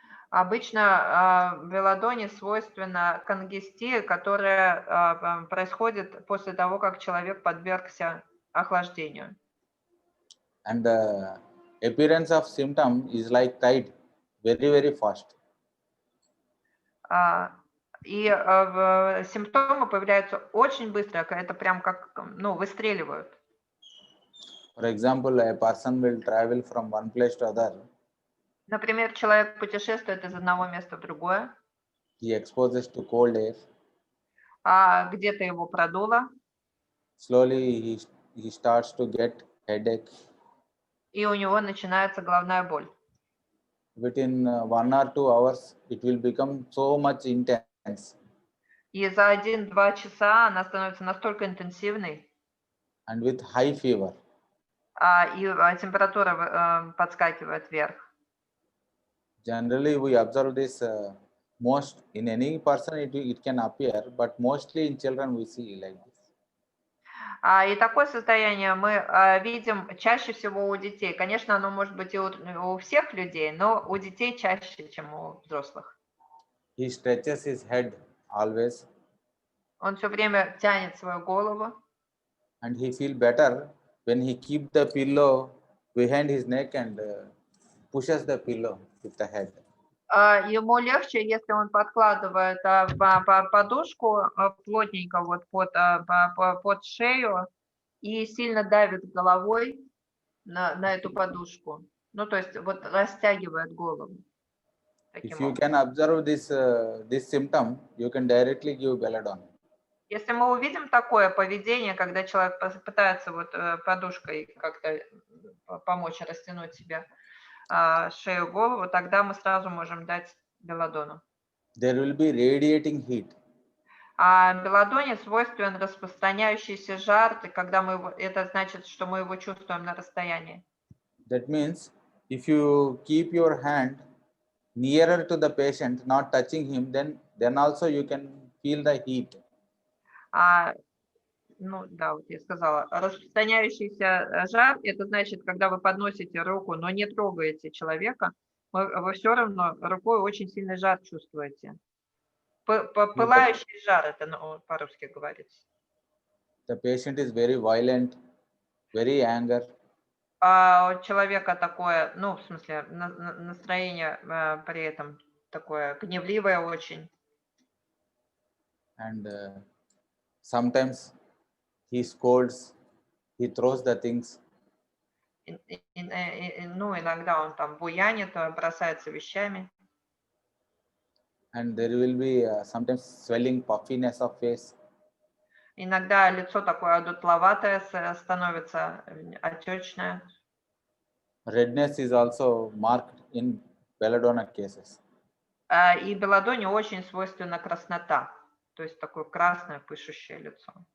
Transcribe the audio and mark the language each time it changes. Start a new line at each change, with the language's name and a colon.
Russian: Обычно белладоне свойственна конгестия, которая происходит после того, как человек подвергся охлаждению.
English: And the appearance of symptom is like tide, very, very fast.
Russian: И симптомы появляются очень быстро, это прям как, выстреливают.
English: For example, a person will travel from one place to other.
Russian: Например, человек путешествует из одного места в другое.
English: He exposes to cold air.
Russian: Где-то его продуло.
English: Slowly he starts to get headache.
Russian: И у него начинается головная боль.
English: Within 1 or 2 hours, it will become so much intense.
Russian: И за 1-2 часа она становится настолько интенсивной.
English: And with high fever.
Russian: И температура подскакивает вверх.
English: Generally, we observe this most in any person, it can appear, but mostly in children we see like this.
Russian: И такое состояние мы видим чаще всего у детей. Конечно, оно может быть и у всех людей, но у детей чаще, чем у взрослых.
English: He stretches his head always,
Russian: Он все время тянет свою голову,
English: and he feel better when he keep the pillow behind his neck and pushes the pillow with the head.
Russian: ему легче, если он подкладывает подушку плотненько вот под шею и сильно давит головой на эту подушку. Ну, то есть вот растягивает голову.
English: If
Russian: Таким
English: you
Russian: образом.
English: can observe this symptom, you can directly give belladonna.
Russian: Если мы увидим такое поведение, когда человек пытается вот подушкой как-то помочь растянуть себе шею, голову, тогда мы сразу можем дать белладону.
English: There will be radiating heat.
Russian: А белладоне свойствен распространяющийся жар, и когда это значит, что мы его чувствуем на расстоянии.
English: That means if you keep your hand nearer to the patient, not touching him, then also you can feel the heat.
Russian: Ну да, вот я сказала, распространяющийся жар, это значит, когда вы подносите руку, но не трогаете человека, вы все равно рукой очень сильный жар чувствуете. Пылающий жар, это по-русски говорится.
English: The patient is very violent, very angry.
Russian: У человека такое, ну, в смысле, настроение при этом такое гневливое очень.
English: And sometimes he scolds, he throws the things.
Russian: Ну, иногда он там буянит, бросается вещами.
English: And there will be sometimes swelling, puffiness of face.
Russian: Иногда лицо такое одутловатое становится, отечное.
English: Redness is also marked in belladonna cases.
Russian: И белладоне очень свойственна краснота, то есть такое красное пышущее лицо.